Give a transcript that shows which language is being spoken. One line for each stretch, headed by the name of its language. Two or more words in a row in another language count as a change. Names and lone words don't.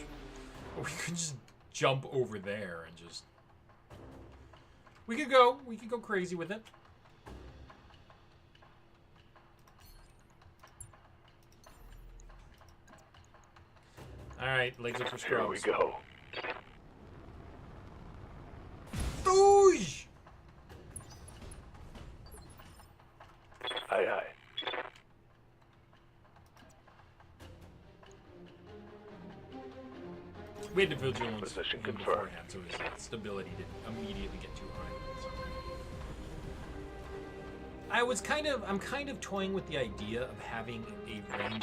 English: Or we could just jump over there and just... We could go crazy with it. Alright, legs up for Here we scrubs. go. Doosh! Aye, aye. We had the vigilance Position even confirmed. beforehand, so his stability didn't immediately get too high. So. I'm kind of toying with the idea of having a ranged